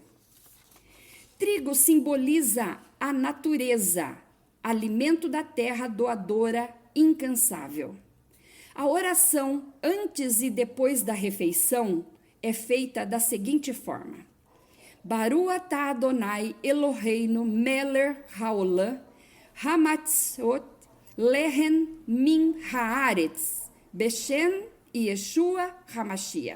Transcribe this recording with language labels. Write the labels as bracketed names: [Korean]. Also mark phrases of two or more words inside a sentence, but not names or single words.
[Portuguese] Trigo simboliza a natureza, alimento da terra doadora incansável. A oração antes e depois da refeição é feita da seguinte forma: [Hebrew] ברוך אתה אדוני אלוהינו מלך העולם המוציא לחם מן הארץ בשם ישוע המשיח.